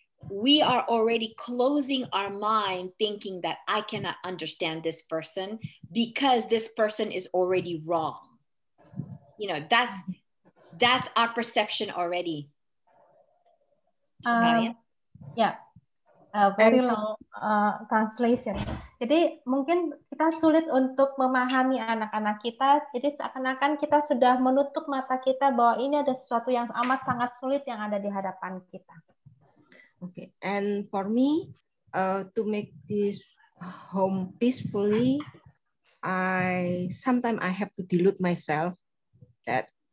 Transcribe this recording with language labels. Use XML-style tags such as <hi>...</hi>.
<en>we are already closing our mind thinking that I cannot understand this person because this person is already wrong. You know, that's our perception already. Yeah, very long translation.</en> <id>Jadi mungkin kita sulit untuk memahami anak-anak kita. Jadi seakan-akan kita sudah menutup mata kita bahwa ini ada sesuatu yang amat sangat sulit yang ada di hadapan kita.</id> <en>Okay, and for me, to make this home peacefully, sometimes I have to delude myself that</en>